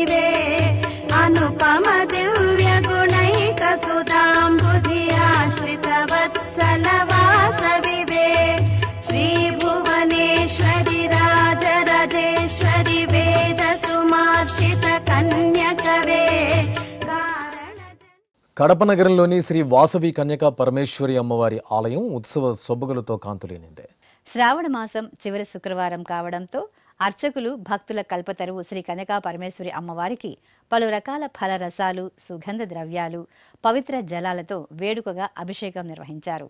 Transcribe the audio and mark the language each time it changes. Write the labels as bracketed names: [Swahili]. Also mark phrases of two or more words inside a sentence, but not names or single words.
[Sanskrit] वे अनुपम दिव्य गुणैक सुधाम्बुधि आश्रित वत्सल वासवि वे श्री भुवनेश्वरि राजराजेश्वरि वेद सुमार्चित कन्यकवे. [Telugu] కడప నగరంలోని శ్రీ వాసవి కన్యకా పరమేశ్వరి అమ్మవారి ఆలయం ఉత్సవ సొబగులతో కాంతులేనింది. శ్రావణ మాసం చివరి శుక్రవారం కావడంతో అర్చకులు భక్తుల కల్పతరువు శ్రీ కన్యకా పరమేశ్వరి అమ్మవారికి పలు రకాల ఫల రసాలు, సుగంధ ద్రవ్యాలు, పవిత్ర జలాలతో వేడుకగా అభిషేకం నిర్వహించారు.